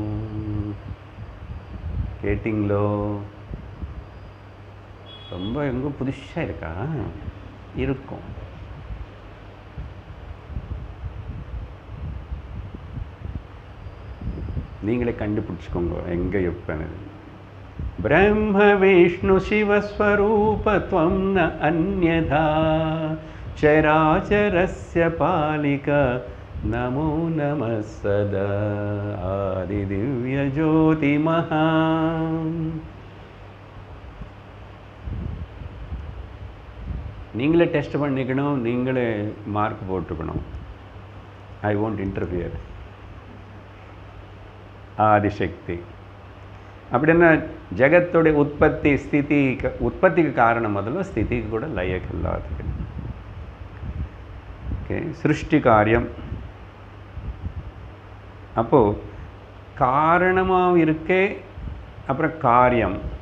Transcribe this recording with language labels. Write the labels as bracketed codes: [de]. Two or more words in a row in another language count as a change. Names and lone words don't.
[ta] கேட்டிங்களோ? ரொம்ப எங்கே புதுசாக இருக்கா? இருக்கும். நீங்களே கண்டுபிடிச்சிக்கோங்க எங்கே எப்பன்னு. [sa] ब्रह्म विष्णु शिव स्वरूप त्वं न अन्यथा चराचरस्य पालिका नमो नमः सदा आदि दिव्य ज्योति महा. [ta] நீங்களே டெஸ்ட் பண்ணிக்கணும், நீங்களே மார்க் போட்டுக்கணும். [en] I won't interfere. [ta] ஆதிசக்தி அப்படின்னா ஜகத்தோடைய உற்பத்தி ஸ்திதி. உற்பத்திக்கு காரணம் முதல்ல, ஸ்திதிக்கு கூட லயக்கு எல்லாத்துக்கு. ஓகே, சிருஷ்டி காரியம். அப்போது காரணமாக இருக்கே, அப்புறம் காரியம்.